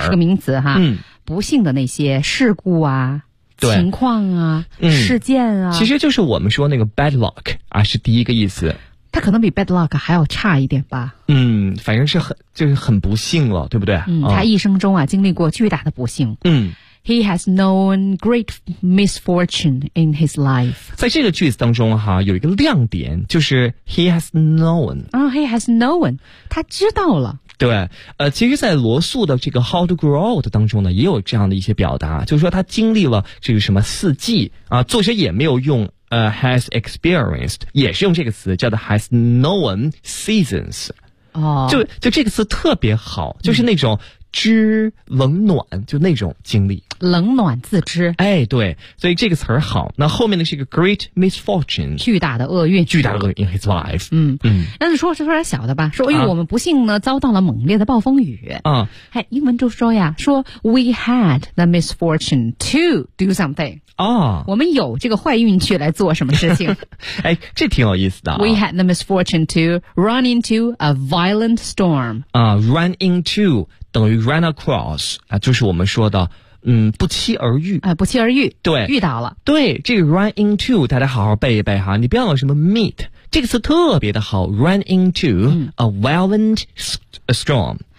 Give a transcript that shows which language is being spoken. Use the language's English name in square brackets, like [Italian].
[Chinese] 哦，是个名词哈。不幸的那些事故啊。情况啊，事件啊，其实就是我们说那个 [English] bad luck [Chinese] 啊，是第一个意思。它可能比 [English] bad luck [Chinese] 还要差一点吧。反正是很不幸了，对不对？他一生中啊经历过巨大的不幸。 [English] He has known great misfortune in his life。 [Chinese] 在这个句子当中哈，有一个亮点就是 [English] he has known。 He has known， [Chinese] 他知道了。对，其实在罗素的这个 How to Grow Old 当中呢，也有这样的一些表达，就是说他经历了这个什么四季啊，作者也没有用 [English] has experienced， [Chinese] 也是用这个词叫做 [English] has known seasons。 [Chinese] 就这个词特别好，就是那种知冷暖，就那种经历。冷暖自知。哎，对，所以这个词儿好。那后面的是一个 [English] great misfortune， [Chinese] 巨大的厄运，巨大的厄运 [English] in his life。 [Chinese] 那就说点小的吧。说，我们不幸呢，遭到了猛烈的暴风雨。英文就说呀，说 [English] we had the misfortune to do something。 [Chinese] 我们有这个坏运气来做什么事情？哎，这挺有意思的。 [English] We had the misfortune to run into a violent storm。 run into [Chinese] 等于 [English] run across [Chinese] 啊，就是我们说的。不期而遇。不期而遇。对。遇到了。对，这个 run into， 大家好好背一背哈，你不要有什么 meet， 这个词特别的好， [English] run into a violent storm。